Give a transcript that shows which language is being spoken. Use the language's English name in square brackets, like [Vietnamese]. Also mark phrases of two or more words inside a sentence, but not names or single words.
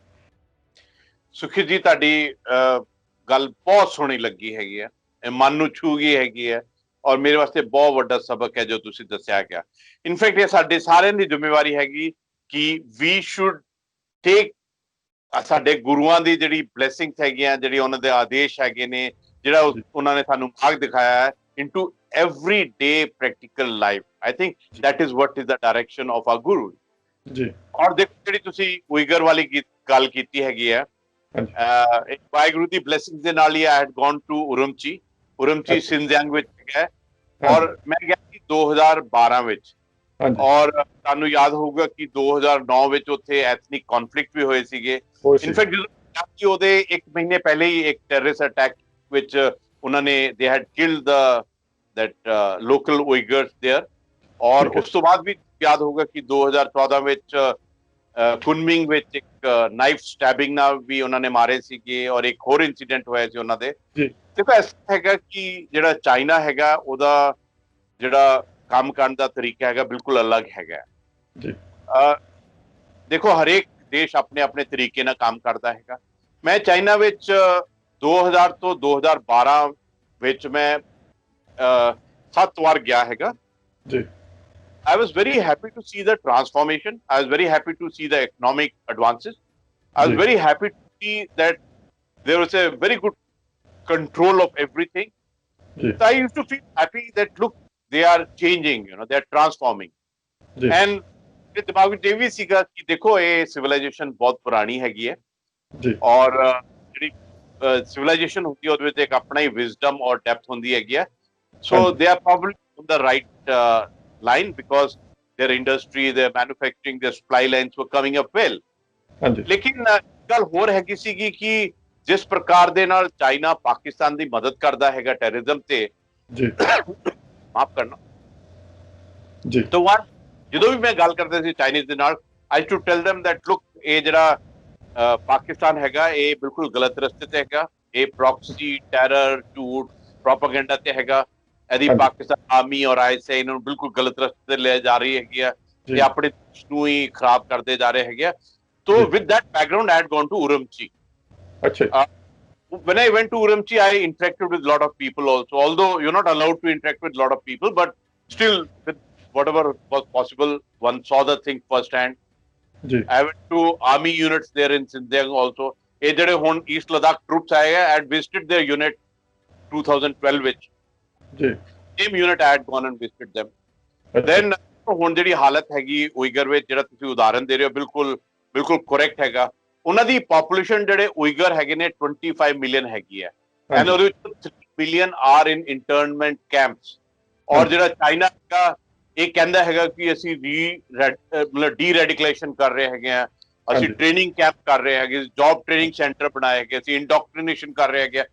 [Punjabi] ਸੁਖੀ ਜੀ, ਤੁਹਾਡੀ ਗੱਲ ਬਹੁਤ ਸੋਹਣੀ ਲੱਗੀ ਹੈਗੀ ਹੈ, ਮਨ ਨੂੰ ਛੂ ਗਈ ਹੈਗੀ ਹੈ, ਔਰ ਮੇਰੇ ਵਾਸਤੇ ਬਹੁਤ ਵੱਡਾ ਸਬਕ ਹੈ ਜੋ ਤੁਸੀਂ ਦੱਸਿਆ ਗਿਆ। ਇਨਫੈਕਟ ਇਹ ਸਾਡੇ ਸਾਰਿਆਂ ਦੀ ਜ਼ਿੰਮੇਵਾਰੀ ਹੈਗੀ ਕਿ [English] we should take [Punjabi] ਸਾਡੇ ਗੁਰੂਆਂ ਦੀ ਜਿਹੜੀ ਬਲੇਸਿੰਗਸ ਹੈਗੀਆਂ, ਜਿਹੜੀ ਉਹਨਾਂ ਦੇ ਆਦੇਸ਼ ਹੈਗੇ ਨੇ, ਜਿਹੜਾ ਉਹਨਾਂ ਨੇ ਸਾਨੂੰ ਮਾਰਗ ਦਿਖਾਇਆ ਹੈ [English] into everyday practical life. I think that is what is the direction of our guru ਜੀ। [Punjabi] ਔਰ ਦੇਖੋ ਜਿਹੜੀ ਤੁਸੀਂ ਉਈਗਰ ਵਾਲੀ ਗੱਲ ਕੀਤੀ ਹੈਗੀ ਹੈ, ਵਾਹਿਗੁਰੂ ਦੀ ਬਲੇਸਿੰਗਸ ਦੇ ਨਾਲ ਹੀ [English] I had gone to [Punjabi] ਉਰਮਚੀ ਸਿੰਜਿਆਂਗ ਵਿੱਚ ਹੈ, ਔਰ ਮੈਂ ਗਿਆ ਸੀ 2012 ਵਿੱਚ। ਔਰ ਤੁਹਾਨੂੰ ਯਾਦ ਹੋਊਗਾ ਕਿ 2009 ਵਿੱਚ ਉੱਥੇ [English] ethnic conflict [Punjabi] ਵੀ ਹੋਏ ਸੀਗੇ। ਇਨਫੈਕਟ ਜਦੋਂ ਉਹਦੇ 1 ਮਹੀਨੇ ਪਹਿਲੇ ਹੀ ਇੱਕ [English] terrorist attack [Punjabi] ਵਿੱਚ ਉਹਨਾਂ ਨੇ [English] they had killed that local Uyghurs there। [Punjabi] ਔਰ ਉਸ ਤੋਂ ਬਾਅਦ ਵੀ ਯਾਦ ਹੋਊਗਾ ਕਿ 2014 ਵਿੱਚ ਕੁਨਮਿੰਗ ਵਿੱਚ ਇੱਕ [English] knife stabbing [Punjabi] ਨਾਲ ਵੀ ਉਹਨਾਂ ਨੇ ਮਾਰੇ ਸੀਗੇ, ਔਰ ਇੱਕ ਹੋਰ ਇਨਸੀਡੈਂਟ ਹੋਇਆ ਸੀ ਉਹਨਾਂ ਦੇ। ਦੇਖੋ ਐਸਾ ਹੈਗਾ ਕਿ ਜਿਹੜਾ ਚਾਈਨਾ ਹੈਗਾ ਉਹਦਾ ਜਿਹੜਾ ਕੰਮ ਕਰਨ ਦਾ ਤਰੀਕਾ ਹੈਗਾ ਬਿਲਕੁਲ ਅਲੱਗ ਹੈਗਾ ਜੀ। ਦੇਖੋ ਹਰੇਕ ਦੇਸ਼ ਆਪਣੇ ਆਪਣੇ ਤਰੀਕੇ ਨਾਲ ਕੰਮ ਕਰਦਾ ਹੈਗਾ। ਮੈਂ ਚਾਈਨਾ ਵਿੱਚ 2000 ਤੋਂ 2012 ਵਿੱਚ ਮੈਂ 7 ਵਾਰ ਗਿਆ ਹੈਗਾ ਜੀ। [English] I was very happy to see the transformation. I was very happy to see the economic advances. I was very happy to see that there was a very good control of everything. So I used to feel happy that look, they are changing, they are transforming. [Punjabi] And ਮੇਰੇ ਦਿਮਾਗ ਵਿੱਚ ਇਹ ਵੀ ਸੀਗਾ ਕਿ ਦੇਖੋ ਇਹ ਸਿਵਲਾਈਜੇਸ਼ਨ ਬਹੁਤ ਪੁਰਾਣੀ ਹੈਗੀ ਹੈ, ਔਰ ਜਿਹੜੀ ਸਿਵਲਾਈਜੇਸ਼ਨ ਹੁੰਦੀ ਹੈ ਉਹਦੇ ਵਿੱਚ ਇੱਕ ਆਪਣਾ ਹੀ ਵਿਜ਼ਡਮ ਔਰ ਡੈਪਥ ਹੁੰਦੀ ਹੈਗੀ ਹੈ। [English] So they are probably on the right line because their industry, their manufacturing, their supply lines were coming up well. [Punjabi] ਲੇਕਿਨ ਗੱਲ ਹੋਰ ਹੈਗੀ ਸੀਗੀ ਕਿ ਜਿਸ ਪ੍ਰਕਾਰ ਦੇ ਨਾਲ ਚਾਈਨਾ ਪਾਕਿਸਤਾਨ ਦੀ ਮਦਦ ਕਰਦਾ ਹੈਗਾ ਟੈਰਰਿਜ਼ਮ ਤੇ, ਮਾਫ ਕਰਨਾ ਜੀ, ਤਾਂ ਜਦੋਂ ਵੀ ਮੈਂ ਗੱਲ ਕਰਦਾ ਸੀ ਚਾਈਨੀਜ਼ ਦੇ ਨਾਲ, [English] I to tell them that look, [Punjabi] ਇਹ ਜਿਹੜਾ ਪਾਕਿਸਤਾਨ ਹੈਗਾ ਇਹ ਬਿਲਕੁਲ ਗਲਤ ਰਸਤੇ ਤੇ ਹੈਗਾ, ਇਹ [English] proxy terror [Punjabi] ਝੂਠ ਪ੍ਰੋਪਾਗੈਂਡਾ ਤੇ ਹੈਗਾ, ਇਹਦੀ ਪਾਕਿਸਤਾਨ ਆਰਮੀ ਔਰ ISI ਇਹਨਾਂ ਨੂੰ ਬਿਲਕੁਲ ਗਲਤ ਰਸਤੇ ਤੇ ਲੈ ਜਾ ਰਹੀ ਹੈਗੀ ਆ ਤੇ ਆਪਣੇ ਦੇਸ਼ ਨੂੰ ਹੀ ਖਰਾਬ ਕਰਦੇ ਜਾ ਰਹੇ ਹੈਗੇ ਆ। [English] So with that background, I had gone to Urumqi. When I went to Urumqi, I interacted with a lot of people also. Although you're not allowed to interact with a lot of people, but still, with whatever was possible, one saw the thing firsthand. I went to army units there in Xinjiang also. [Punjabi] ਇਹ ਜਿਹੜੇ ਹੁਣ [English] East Ladakh troops [Punjabi] ਆਏ ਆ, [English] I had visited their unit 2012 ਵਿੱਚ। same unit I had gone and visited them. [Punjabi] Then ਹੁਣ ਜਿਹੜੀ ਹਾਲਤ ਹੈਗੀ ਉਈਗਰ ਵਿੱਚ, ਜਿਹੜਾ ਤੁਸੀਂ ਉਦਾਹਰਨ ਦੇ ਰਹੇ ਹੋ, ਬਿਲਕੁਲ ਕਰੈਕਟ ਹੈਗਾ। ਉਹਨਾਂ ਦੀ ਪੋਪੂਲੇਸ਼ਨ ਜਿਹੜੇ ਉਈਗਰ ਹੈਗੇ ਨੇ 25 ਮਿਲੀਅਨ ਹੈਗੀ ਹੈ, ਐਂਡ ਉਹਦੇ ਵਿੱਚ 3 [English] million are in internment camps. [Punjabi] ਔਰ ਜਿਹੜਾ ਚਾਈਨਾ ਹੈਗਾ ਇਹ ਕਹਿੰਦਾ ਹੈਗਾ ਕਿ ਅਸੀਂ ਮਤਲਬ [English] de radicalisation [Punjabi] ਕਰ ਰਹੇ ਹੈਗੇ ਆ, ਅਸੀਂ [English] training camp [Punjabi] ਕਰ ਰਹੇ ਹੈਗੇ, [English] job training centre [Punjabi] ਬਣਾਏ ਹੈਗੇ, ਅਸੀਂ ਇੰਡੋਕਟ੍ਰੀਨੇਸ਼ਨ ਕਰ ਰਹੇ ਹੈਗੇ।